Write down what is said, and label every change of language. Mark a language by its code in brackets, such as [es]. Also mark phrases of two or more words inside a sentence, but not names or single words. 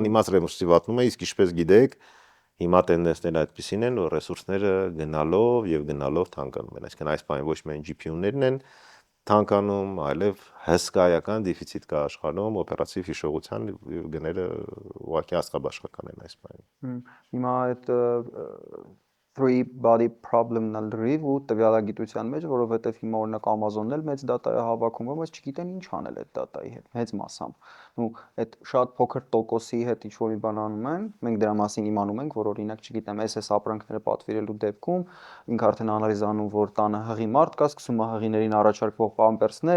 [hy] անիմաց ռեսուրսի վատնում է, իսկ ինչպես գիտեք, հիմա տենդենսները այդպեսին են, որ ռեսուրսները գնալով թանկանում են։ Այսինքն այս բանը ոչ միայն GPU-ներն են թանկանում, այլև հսկայական դեֆիցիտ կա աշխարհում, օպերատիվ հիշողության գները ուղղակի աստղաբաշխական են այս բանը։ Հիմա այդ [en] three body problem- [hy] ն էլ լրիվ ու տվյալագիտության մեջ, որովհետև հիմա օրինակ Amazon-ն էլ մեծ data է հավաքում, բայց չգիտեն ինչ անել այդ data-ի հետ, մեծ մասամբ։ Ու այդ շատ փոքր տոկոսի հետ ինչ որ մի բան անում են, մենք դրա մասին իմանում ենք, որ օրինակ, չգիտեմ, SS ապրանքները պատվիրելու դեպքում ինք արդեն անալիզ անում, որ տանը հղի մարդ կա, սկսում է հղիներին առաջարկվող պամպերսներ